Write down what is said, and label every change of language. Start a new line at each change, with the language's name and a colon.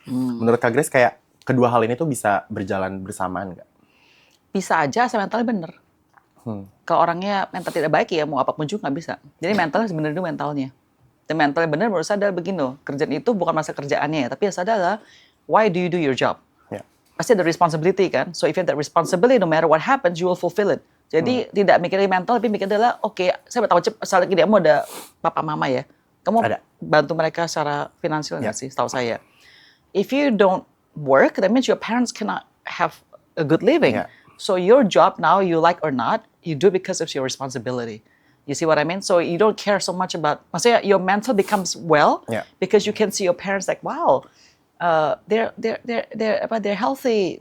Indonesian: Menurut Kak Grace kayak kedua hal ini tuh bisa berjalan bersamaan nggak? Bisa aja asal mentalnya bener. Kalau orangnya mental tidak baik ya mau apapun juga nggak bisa. Jadi mentalnya sebenarnya dulu mentalnya. Dan mentalnya bener menurut saya adalah begini loh. Kerjaan itu bukan masa kerjaannya ya, tapi adalah
English: why do you do your job?
Indonesian: Pasti ada responsibility kan.
English: So if you have that responsibility, no matter what happens, you will fulfill it.
Indonesian: Jadi tidak mikirin mental, tapi mikir adalah oke, saya tahu saat ini kamu ada papa mama ya. Kamu Ada. bantu mereka secara finansial nggak sih? Setahu saya.
English: If you don't work, that means your parents cannot have a good living. So your job now, you like or not, you do it because it's your responsibility. You see what I mean? So you don't care so much about.
Indonesian: Maksudnya
English: your mental becomes well because you can see your parents like, wow, they're healthy.